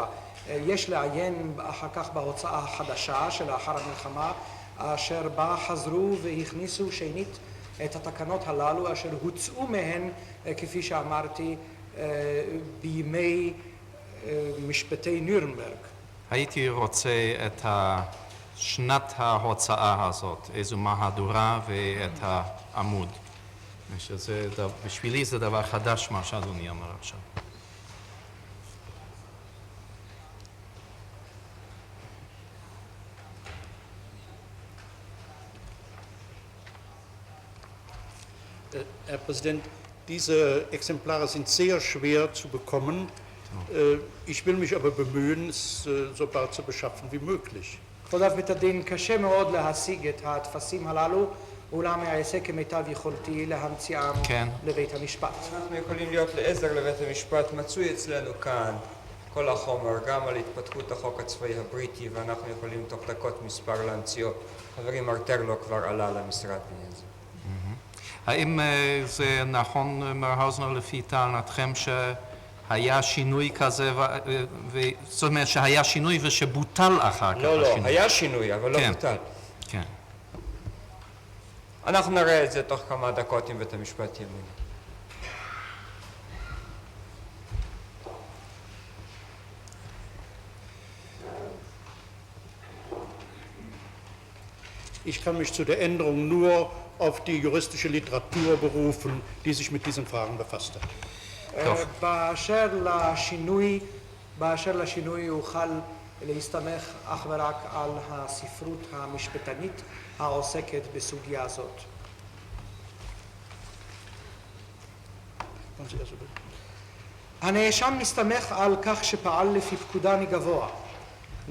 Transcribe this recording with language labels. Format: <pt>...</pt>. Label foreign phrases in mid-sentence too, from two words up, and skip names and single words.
<he>יש לעיין אחר כך בהוצאה החדשה שלאחר המלחמה, אשר בה חזרו והכניסו שנית את התקנות הללו, אשר הוצאו מהן, כפי שאמרתי, בימי משפטי נירנברג. הייתי רוצה את שנת ההוצאה הזאת, איזו מהדורה ואת העמוד. בשבילי זה דבר חדש מה שאדוני אמר עכשיו.</he> <de>Herr Präsident, diese Exemplare sind sehr schwer zu bekommen. Ich will mich aber bemühen, es so bald zu beschaffen wie möglich.</de> <he>כבוד בית הדין, קשה מאוד להשיג את הטפסים הללו, אולם אעשה כמיטב יכולתי להמציאם לבית המשפט. אנחנו יכולים להיות לעזר לבית המשפט. מצוי אצלנו כאן כל החומר, גם על התפתחות החוק הצבאי הבריטי, ואנחנו יכולים תוך דקות מספר להמציאו. חברי מרטרלו כבר עלה למשרד בעניין זה. האם זה נכון, מר האוזנר, לפי טענתכם שהיה שינוי כזה, זאת אומרת שהיה שינוי ושבוטל אחר כך השינוי? לא, היה שינוי, אבל לא בוטל. כן. אנחנו נראה את זה תוך כמה דקות עם בית המשפט ימין.</he> <de>Ich kann mich zu der Änderung nur auf die juristische Literatur berufen, die sich mit diesen Fragen befasst hat.</de> <he>באשר לשינוי אוכל להסתמך אך ורק על הספרות המשפטנית העוסקת בסוגיה הזאת. הנאשם מסתמך על כך שפעל לפי פקודה מגבוה.</he>